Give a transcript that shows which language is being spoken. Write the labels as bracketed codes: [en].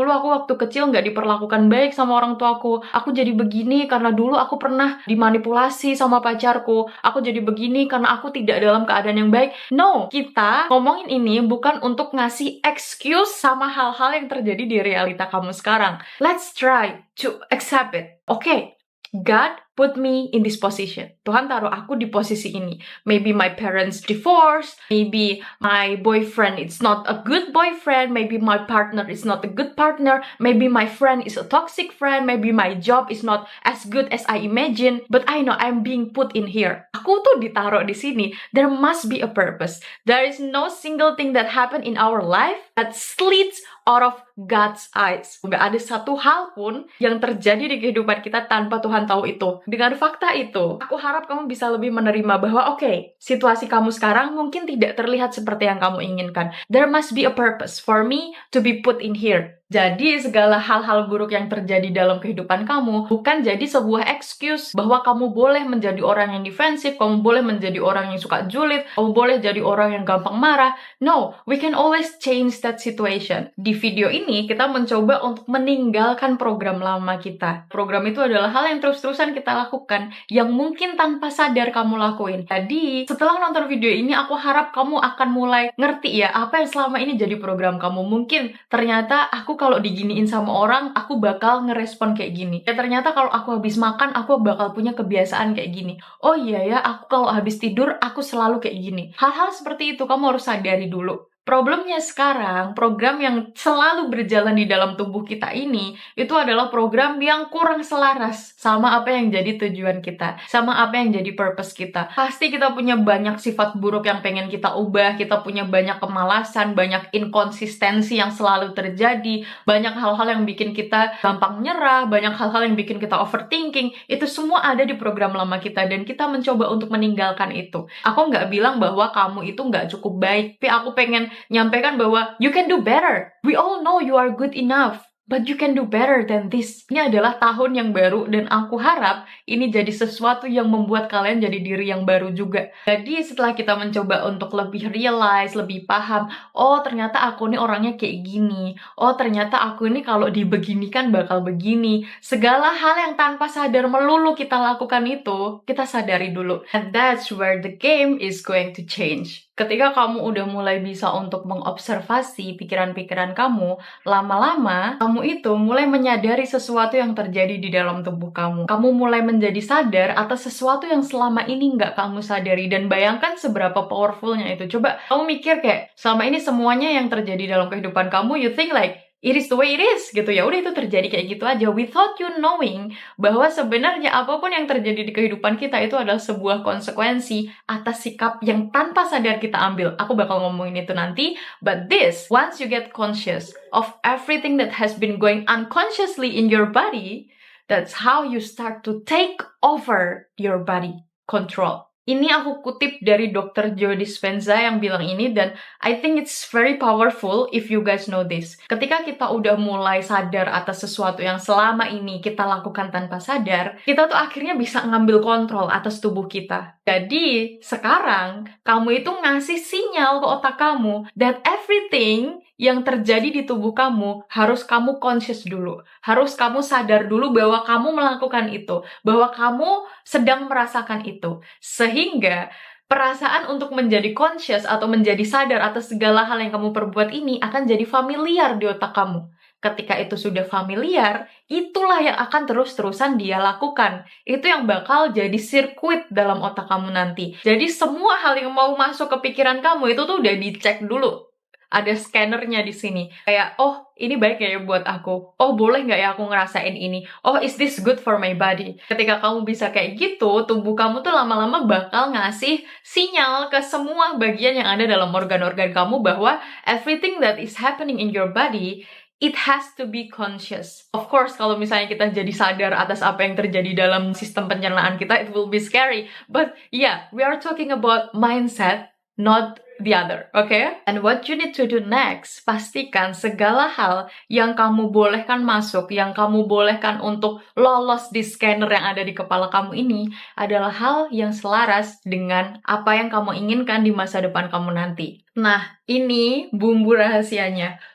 [id] dulu aku waktu kecil nggak diperlakukan baik sama orang tuaku. Aku jadi begini karena dulu aku pernah dimanipulasi sama pacarku. Aku jadi begini karena aku tidak dalam keadaan yang baik. No, kita ngomongin ini bukan untuk ngasih excuse sama hal-hal yang terjadi di realita kamu sekarang. [en] Let's try to accept it. Okay, God put me in this position. [id] Tuhan taruh aku di posisi ini. [en] Maybe my parents divorced, maybe my boyfriend is not a good boyfriend, maybe my partner is not a good partner, maybe my friend is a toxic friend, maybe my job is not as good as I imagine, but I know I'm being put in here. [id] Aku tuh ditaruh di sini. [en] There must be a purpose. There is no single thing that happen in our life that slits out of God's eyes. [id] Nggak ada satu hal pun yang terjadi di kehidupan kita tanpa Tuhan tahu itu. Dengan fakta itu, aku harap kamu bisa lebih menerima bahwa oke, situasi kamu sekarang mungkin tidak terlihat seperti yang kamu inginkan. [en] There must be a purpose for me to be put in here. [id] Jadi segala hal-hal buruk yang terjadi dalam kehidupan kamu bukan jadi sebuah excuse bahwa kamu boleh menjadi orang yang defensif, kamu boleh menjadi orang yang suka julid, kamu boleh jadi orang yang gampang marah. [en] No, we can always change that situation. [id] Di video ini kita mencoba untuk meninggalkan program lama kita. Program itu adalah hal yang terus-terusan kita lakukan yang mungkin tanpa sadar kamu lakuin. Jadi setelah nonton video ini aku harap kamu akan mulai ngerti ya apa yang selama ini jadi program kamu. Mungkin ternyata aku kalau diginiin sama orang, aku bakal ngerespon kayak gini. Ya ternyata kalau aku habis makan, aku bakal punya kebiasaan kayak gini. Oh iya ya, aku kalau habis tidur, aku selalu kayak gini. Hal-hal seperti itu kamu harus sadari dulu. Problemnya sekarang, program yang selalu berjalan di dalam tubuh kita ini, itu adalah program yang kurang selaras sama apa yang jadi tujuan kita, sama apa yang jadi purpose kita. Pasti kita punya banyak sifat buruk yang pengen kita ubah, kita punya banyak kemalasan, banyak inkonsistensi yang selalu terjadi, banyak hal-hal yang bikin kita gampang nyerah, banyak hal-hal yang bikin kita overthinking, itu semua ada di program lama kita, dan kita mencoba untuk meninggalkan itu. Aku nggak bilang bahwa kamu itu nggak cukup baik, tapi aku pengen nyampaikan bahwa [en] you can do better. We all know you are good enough, but you can do better than this. [id] Ini adalah tahun yang baru dan aku harap ini jadi sesuatu yang membuat kalian jadi diri yang baru juga. Jadi setelah kita mencoba untuk lebih realize, lebih paham, oh ternyata aku ini orangnya kayak gini. Oh ternyata aku ini kalau dibeginikan bakal begini. Segala hal yang tanpa sadar melulu kita lakukan itu, kita sadari dulu. [en] And that's where the game is going to change. [id] Ketika kamu udah mulai bisa untuk mengobservasi pikiran-pikiran kamu, lama-lama kamu itu mulai menyadari sesuatu yang terjadi di dalam tubuh kamu. Kamu mulai menjadi sadar atas sesuatu yang selama ini nggak kamu sadari, dan bayangkan seberapa powerfulnya itu. Coba kamu mikir kayak selama ini semuanya yang terjadi dalam kehidupan kamu, [en] you think like it is the way it is, [id] gitu ya. Udah itu terjadi kayak gitu aja, [en] without you knowing [id] bahwa sebenarnya apapun yang terjadi di kehidupan kita itu adalah sebuah konsekuensi atas sikap yang tanpa sadar kita ambil. Aku bakal ngomongin itu nanti, [en] but this, once you get conscious of everything that has been going unconsciously in your body, that's how you start to take over your body, control. [id] Ini aku kutip dari Dr. Joe Dispenza yang bilang ini, dan [en] I think it's very powerful if you guys know this. [id] Ketika kita udah mulai sadar atas sesuatu yang selama ini kita lakukan tanpa sadar, kita tuh akhirnya bisa ngambil kontrol atas tubuh kita. Jadi, sekarang kamu itu ngasih sinyal ke otak kamu [en] that everything [id] yang terjadi di tubuh kamu harus kamu conscious dulu. Harus kamu sadar dulu bahwa kamu melakukan itu, bahwa kamu sedang merasakan itu. Sehingga perasaan untuk menjadi conscious atau menjadi sadar atas segala hal yang kamu perbuat ini akan jadi familiar di otak kamu. Ketika itu sudah familiar, itulah yang akan terus-terusan dia lakukan. Itu yang bakal jadi sirkuit dalam otak kamu nanti. Jadi semua hal yang mau masuk ke pikiran kamu itu tuh udah dicek dulu. Ada scannernya di sini. Kayak, oh ini baik ya buat aku. Oh boleh nggak ya aku ngerasain ini? [en] Oh is this good for my body? [id] Ketika kamu bisa kayak gitu, tubuh kamu tuh lama-lama bakal ngasih sinyal ke semua bagian yang ada dalam organ-organ kamu bahwa [en] everything that is happening in your body, it has to be conscious. Of course, [id] kalau misalnya kita jadi sadar atas apa yang terjadi dalam sistem pencernaan kita, [en] it will be scary. But yeah, we are talking about mindset, not the other, okay? And what you need to do next, [id] pastikan segala hal yang kamu bolehkan masuk, yang kamu bolehkan untuk lolos di scanner yang ada di kepala kamu ini adalah hal yang selaras dengan apa yang kamu inginkan di masa depan kamu nanti. Nah, ini bumbu rahasianya.